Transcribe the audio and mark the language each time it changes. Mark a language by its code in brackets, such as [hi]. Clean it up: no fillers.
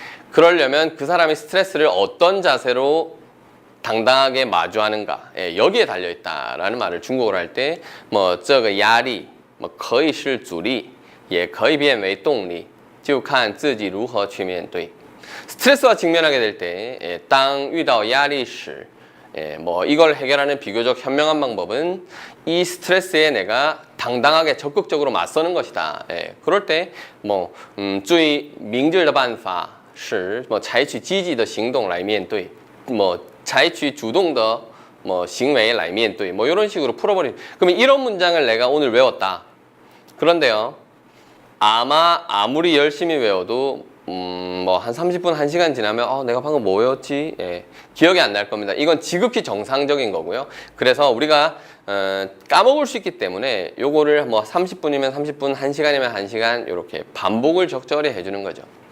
[ko] 그러려면 그 사람이 스트레스를 어떤 자세로 당당하게 마주하는가, 여기에 달려있다라는 말을 중국어로 할 때 뭐 [zh] 这个压力뭐 可以是阻力也可以变为动力就看自己如何去面对. [ko] 스트레스와 직면하게 될 때, [zh] 当遇到压力时 [ko] 뭐 이걸 해결하는 비교적 현명한 방법은 이 스트레스에 내가 당당하게 적극적으로 맞서는 것이다. 그럴 때 [zh] 뭐 注意明智的办法是뭐采取积极的行动来面对뭐采取主动的뭐行为来面对 [ko] 뭐 이런 식으로 풀어버린. 그러면 이런 문장을 내가 오늘 외웠다. 그런데요, 아무리 열심히 외워도 뭐 한 30분, 1시간 지나면 내가 방금 뭐였지? 예, 기억이 안 날 겁니다. 이건 지극히 정상적인 거고요. 그래서 우리가 까먹을 수 있기 때문에 요거를 뭐 30분이면 30분, 1시간이면 1시간 이렇게 반복을 적절히 해주는 거죠.